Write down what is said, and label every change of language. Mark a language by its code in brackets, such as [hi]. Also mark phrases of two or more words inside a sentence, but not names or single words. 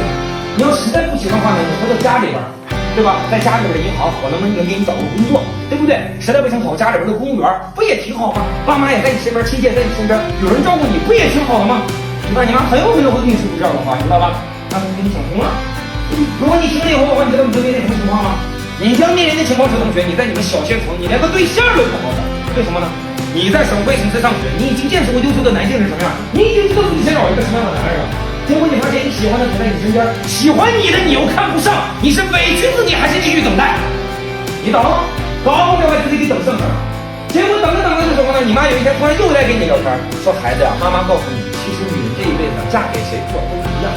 [zh] 你要实在不行的话呢，你回到家里边，对吧？在家里边的银行，我能给你找个工作，对不对？实在不行跑家里边的公务员，不也挺好吗？爸媽也在你身邊，親戚也在你身邊，有人照顧你，不也挺好的嗎？你爸你媽很有可能會跟你說出這樣的話，你知道吧？那就給你想通了。如果你聽了以後的話，你知道你會面臨什麼情況嗎？你將面臨的情況是，同學，你在你們小縣城，你連個對象都不好找。為什麼呢？你在省會城市上學，你已經見識過優秀的男性是什麼樣，你已經知道自己想找一個什麼樣的男人了。結果你發現你喜歡的不在你身邊，喜歡你的你又看不上，你是委屈自己還是繼續等待？你等，搞不了還自己給等剩下了。結果等着等着的時候呢，你媽有一天突然又來跟你聊天，說孩子呀，媽媽告訴你，其實女人這一輩子嫁給誰過都一樣。